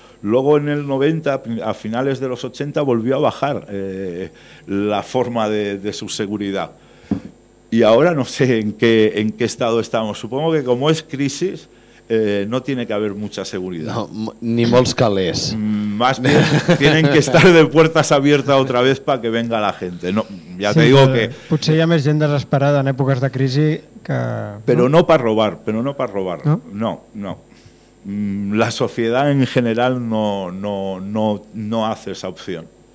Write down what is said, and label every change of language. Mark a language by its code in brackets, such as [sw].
[es] Luego en el 90, a finales de los 80, volvió a bajar la forma de su seguridad. Y ahora no sé en qué estado estamos. Supongo que como es crisis, no tiene que haber mucha seguridad. [ca] No, ni molts calés. [es] Más bien, tienen que estar de puertas abiertas otra vez para que venga la gente. No, ya sí, te digo que... [ca] Potser hi ha més gent desesperada en èpoques de crisi que... [es] Pero no para robar. No. La sociedad en general no hace esa opción.